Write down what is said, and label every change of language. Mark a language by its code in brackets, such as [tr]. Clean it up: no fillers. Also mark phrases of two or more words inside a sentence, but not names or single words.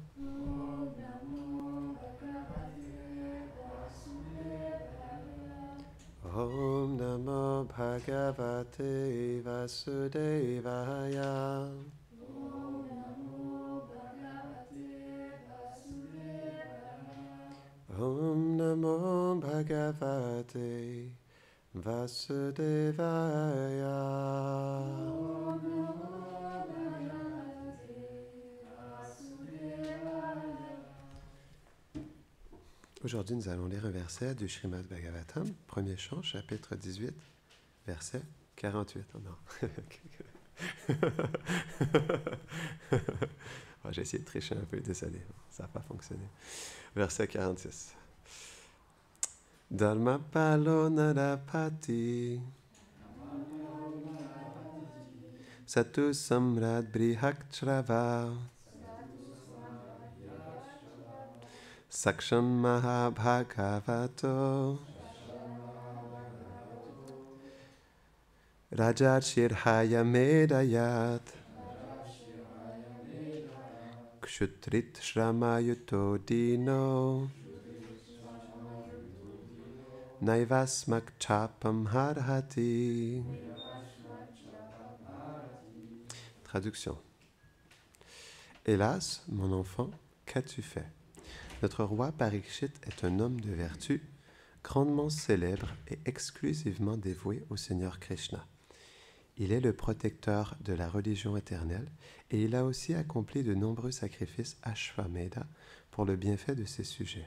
[sa] Om Namo Bhagavate Vasudevaya. Om Namo Bhagavate Vasudevaya. [fr] Aujourd'hui, nous allons lire un verset du Srimad Bhagavatam, premier chant, chapitre 18, verset 48. Oh non. J'ai essayé de tricher un peu, désolé, ça n'a pas fonctionné. Verset 46. [sa] Dharma palo narapati Satu samrad brihakchrava Saksham mahabhagavato Rajarshirhaya medayat Kshutrit shramayuto dino Naivasmak chapam harhati. [fr] Traduction. Hélas, mon enfant, qu'as-tu fait? Notre roi Parikshit est un homme de vertu, grandement célèbre et exclusivement dévoué au Seigneur Krishna. Il est le protecteur de la religion éternelle et il a aussi accompli de nombreux sacrifices Ashvamedha pour le bienfait de ses sujets.